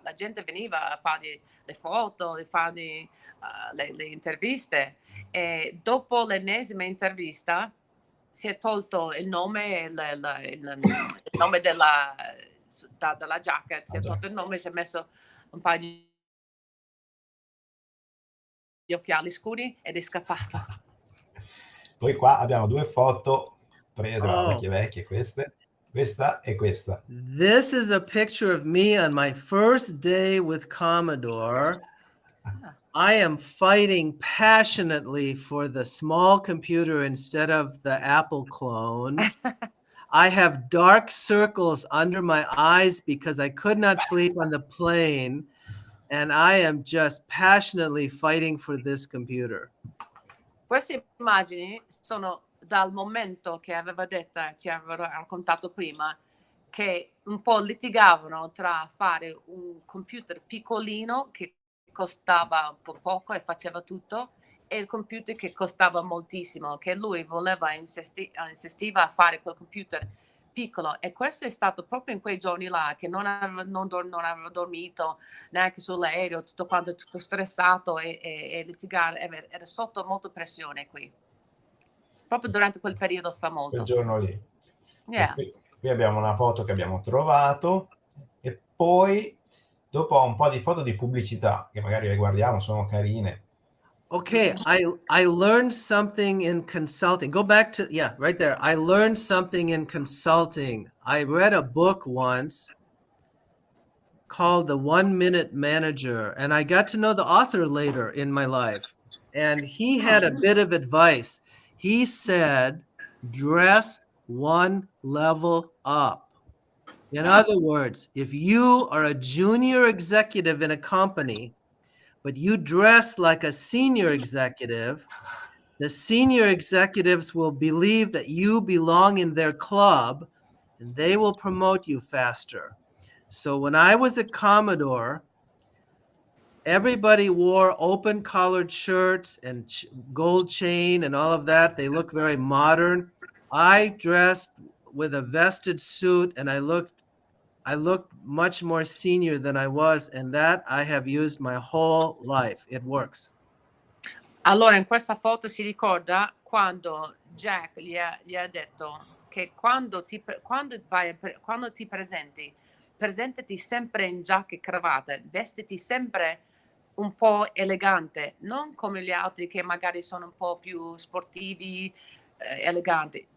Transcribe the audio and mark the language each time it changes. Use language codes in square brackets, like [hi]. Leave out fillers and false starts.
[it] La gente veniva a fargli le foto, a fargli le interviste, e dopo l'ennesima intervista si è tolto il nome, il nome dalla giacca, si è tolto il nome, si è messo un paio di occhiali scuri ed è scappato. Poi qua abbiamo due foto prese, vecchie queste, questa e questa. [en] This is a picture of me on my first day with Commodore. I am fighting passionately for the small computer instead of the Apple clone. I have dark circles under my eyes because I could not sleep on the plane, and I am just passionately fighting for this computer. [it] Queste immagini sono dal momento che ci aveva raccontato prima, che un po' litigavano tra fare un computer piccolino che costava un po' poco e faceva tutto, e il computer che costava moltissimo, che lui insistiva a fare quel computer piccolo. E questo è stato proprio in quei giorni là, che non aveva dormito neanche sull'aereo, tutto stressato e litigare, era sotto molta pressione qui, proprio durante quel periodo famoso. Quel giorno lì. [en] Yeah. [it] Qui abbiamo una foto che abbiamo trovato, e poi dopo un po' di foto di pubblicità che magari le guardiamo, sono carine. [en] Okay, I learned something in consulting. Go back to, yeah, right there. I learned something in consulting. I read a book once called The 1 Minute Manager, and I got to know the author later in my life. And he had a bit of advice. He said, dress one level up. In other words, if you are a junior executive in a company, but you dress like a senior executive, the senior executives will believe that you belong in their club, and they will promote you faster. So when I was at Commodore, everybody wore open collared shirts and gold chain and all of that. They look very modern. I dressed with a vested suit, and I looked much more senior than I was, and that I have used my whole life. It works. [it] Allora, in questa foto si ricorda quando Jack gli ha detto che quando ti presentati sempre in giacca e cravatta, vestiti sempre un po' elegante, non come gli altri che magari sono un po' più sportivi, eleganti.